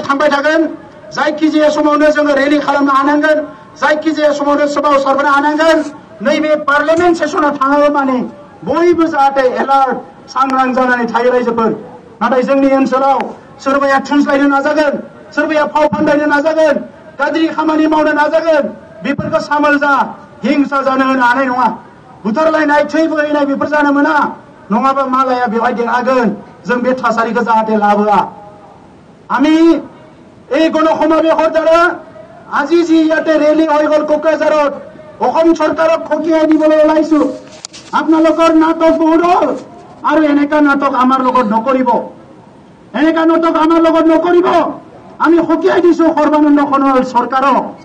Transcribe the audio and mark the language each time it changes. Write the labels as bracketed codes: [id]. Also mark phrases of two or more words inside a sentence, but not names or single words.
[brx] थांबाय थागोन जायखिजाया समावनो जोङो रेलि खालामनो हानांगोन जायखिजाया समावनो सोमावसारनो हानांगोन नैबे [en] parliament session [brx] थाङो माने बयबो जाहाथे एलार्ट सांग्रां जानानै थायो रायजोफोर नाथाय जोंनि ओनसोलाव सोरबाया थुनज्लायनो नाजागोन सोरबाया फाव फान्दायनो नाजागोन गाज्रि खामानि मावनो नाजागोन बेफोरखौ सामोल जा हिंसा जानो होनो हानाय नङा बुथारलायनाय थै बोहैनाय बेफोर जानो मोना नङाबा मालाया बेवहाय देरहागोन जों बे थासारिखौ जाहाथे लाबोआ [as] আমি এই গণসমাবেশৰ দ্বাৰা আজি যি ইয়াতে ৰেলী হৈ গ'ল কোকৰাঝাৰত অসম চৰকাৰক খকিয়াই দিবলৈ ওলাইছো আপোনালোকৰ নাটক বহুত হ'ল আৰু এনেকা নাটক আমাৰ লগত নকৰিব এনেকা নাটক আমাৰ লগত নকৰিব আমি খকিয়াই দিছো সৰ্বানন্দ সোণোৱাল চৰকাৰক